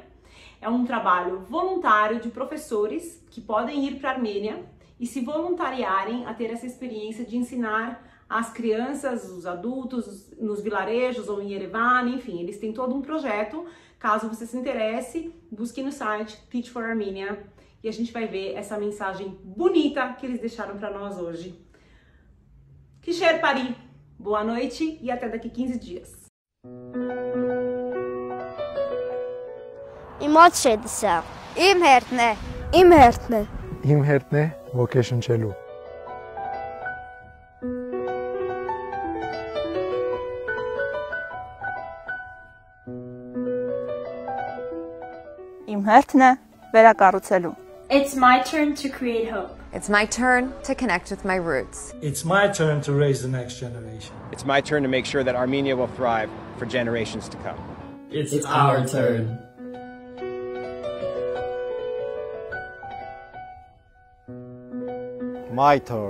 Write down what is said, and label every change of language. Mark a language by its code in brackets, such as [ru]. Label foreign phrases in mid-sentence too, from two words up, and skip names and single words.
[pt] É um trabalho voluntário de professores que podem ir para a Armênia e se voluntariarem a ter essa experiência de ensinar as crianças, os adultos, nos vilarejos ou em Yerevan, enfim, eles têm todo um projeto. Caso você se interesse, busque no site Teach for Armenia e a gente vai ver essa mensagem bonita que eles deixaram para nós hoje. [hy] Գիշեր բարի, [pt] boa noite e até daqui 15 dias. [hy] Իմաց շեդսա իմ հերթն է իմ հերթն է իմ հերթն է ոգեշնչելու իմ հերթն է վերակառուցելու [en] It's my turn to create hope. It's my turn to connect with my roots. It's my turn to raise the next generation. It's my turn to make sure that Armenia will thrive for generations to come. It's our turn. My turn.